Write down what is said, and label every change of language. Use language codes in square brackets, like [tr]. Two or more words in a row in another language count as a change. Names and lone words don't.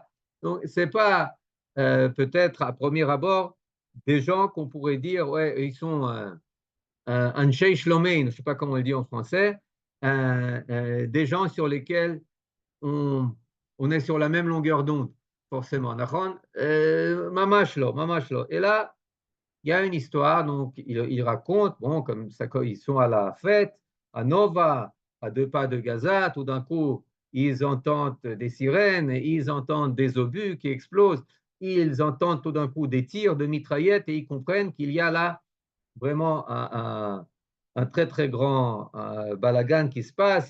[fr] Donc, c'est pas peut-être à premier abord des gens qu'on pourrait dire, ouais, ils sont [he] אנשי שלומנו, [fr] je ne sais pas comment on le dit en français, des gens sur lesquels on, on est sur la même longueur d'onde, forcément. [he] ממש לא, ממש לא. [fr] Et là, il y a une histoire, donc il raconte, bon, comme ça, quand ils sont à la fête, à Nova, à 2 pas de Gaza, tout d'un coup, ils entendent des sirènes, ils entendent des obus qui explosent, ils entendent tout d'un coup des tirs de mitraillettes et ils comprennent qu'il y a là vraiment un très très grand balagan qui se passe.